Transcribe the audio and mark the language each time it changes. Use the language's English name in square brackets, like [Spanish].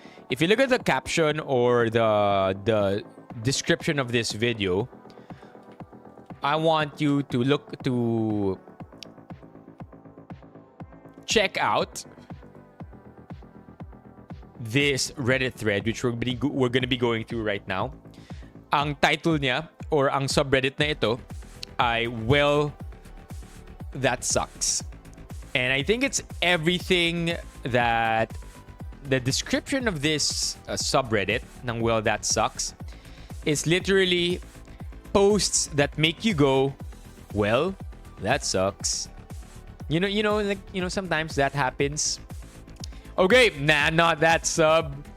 [English] If you look at the caption or the description of this video, I want you to look to check out this Reddit thread, which we're going to be going through right now. [Filipino] Ang title niya or ang subreddit na ito ay Wellthatsucks. [English] And I think it's everything that the description of this subreddit ng Wellthatsucks is literally posts that make you go, well, that sucks. Sometimes that happens. Okay, nah, not that sub.